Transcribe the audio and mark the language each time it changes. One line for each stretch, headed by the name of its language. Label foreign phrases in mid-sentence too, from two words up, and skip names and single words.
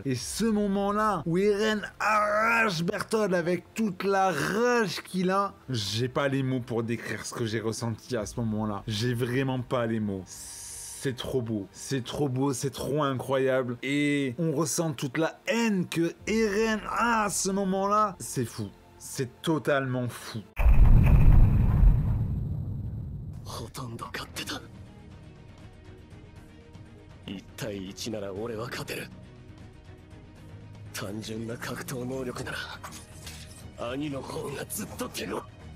French: Et ce moment-là, où Eren arrache Bertholdt avec toute la rage qu'il a, j'ai pas les mots pour décrire ce que j'ai ressenti à ce moment-là. J'ai vraiment pas les mots. C'est trop beau, c'est trop incroyable. Et on ressent toute la haine que Eren a à ce moment-là. C'est fou, c'est totalement fou.
Japanese: ほとんど勝ってた。1対1なら俺は勝てる。単純な格闘能力なら兄の方がずっと手の。